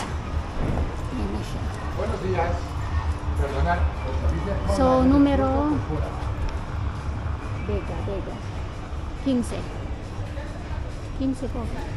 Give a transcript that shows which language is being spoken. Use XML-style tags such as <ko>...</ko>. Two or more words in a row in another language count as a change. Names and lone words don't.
<tl>Ayan na siya.</tl> <es>Buenos días. Perdonad. So, numero Vega.</es> <tl>15. 15 po.</tl>